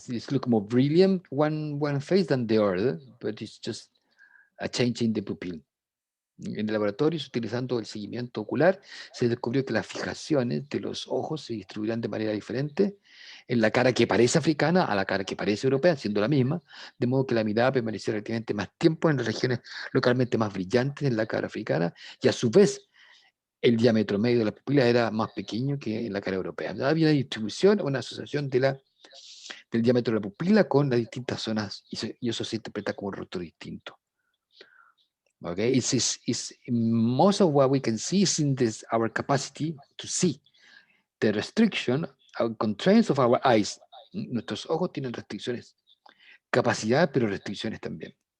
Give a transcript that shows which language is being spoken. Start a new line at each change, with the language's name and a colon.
English: look more brilliant one face than the other, but it's just a change in the pupil.
Spanish: En el laboratorio, utilizando el seguimiento ocular, se descubrió que las fijaciones de los ojos se distribuirán de manera diferente en la cara que parece africana a la cara que parece europea, siendo la misma, de modo que la mirada permaneció relativamente más tiempo en las regiones localmente más brillantes en la cara africana, y a su vez el diámetro medio de la pupila era más pequeño que en la cara europea. Había una distribución, una asociación del diámetro de la pupila con las distintas zonas, y eso se interpreta como un rostro distinto.
English: Okay, it's most of what we can see is in this our capacity to see. The restriction, constraints of our eyes.
Spanish: Nuestros ojos tienen restricciones, capacidad, pero restricciones también.